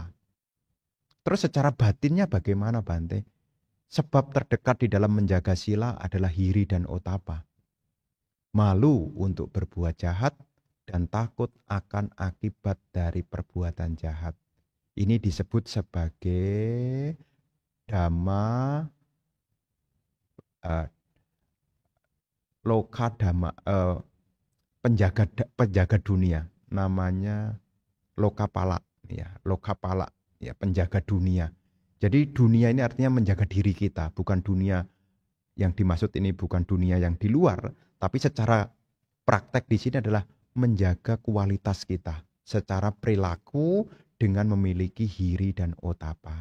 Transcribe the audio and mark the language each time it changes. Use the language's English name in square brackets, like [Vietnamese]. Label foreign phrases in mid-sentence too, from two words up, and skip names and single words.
[Indonesian] Terus secara batinnya bagaimana, Bante? Sebab terdekat di dalam menjaga sila adalah hiri dan otapa. Malu untuk berbuat jahat dan takut akan akibat dari perbuatan jahat. Ini disebut sebagai [Pali] dhamma loka dhamma, [Indonesian] penjaga dunia. Namanya lokapala, ya, lokapala, ya, penjaga dunia. Jadi dunia ini artinya menjaga diri kita, bukan dunia yang dimaksud ini bukan dunia yang di luar, tapi secara praktek di sini adalah menjaga kualitas kita secara perilaku dengan memiliki hiri dan otapa.